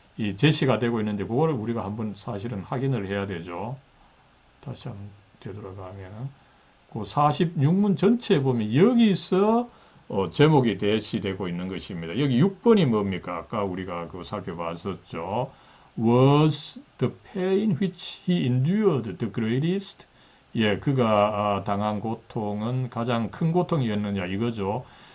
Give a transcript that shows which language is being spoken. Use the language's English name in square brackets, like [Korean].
[Korean] 이 제시가 되고 있는데 그거를 우리가 한번 사실은 확인을 해야 되죠. 다시 한번 되돌아가면은 그 46문 전체에 보면 여기서 제목이 대시되고 있는 것입니다. 여기 6번이 뭡니까? 아까 우리가 그 살펴봤었죠. [English] Was the pain which he endured the greatest? [Korean] 예, 그가 당한 고통은 가장 큰 고통이었느냐 이거죠.